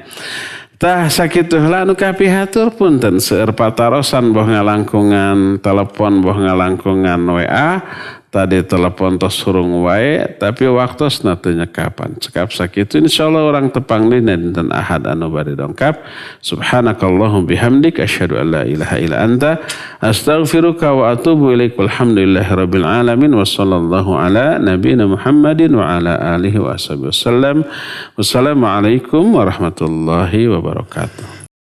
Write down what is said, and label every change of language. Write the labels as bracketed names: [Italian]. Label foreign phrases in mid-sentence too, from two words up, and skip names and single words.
[Sundanese] Tah sakitu heula nu kapihatur punten seueur patarosan boh ngalangkungan telepon boh ngalangkungan WA tadi telepon tos hurung wae tapi waktosna teu nyekapan cekap sakitu insyaallah urang tepang dina dinten Ahad anu bari dongkap. [Arabic] سبحانك اللهم وبحمدك أشهد أن لا إله إلا أنت أستغفرك وأتوب إليك. والحمد لله رب العالمين وصلى الله على نبينا محمد وعلى آله وصحبه وسلم. والسلام عليكم ورحمة الله وبركاته.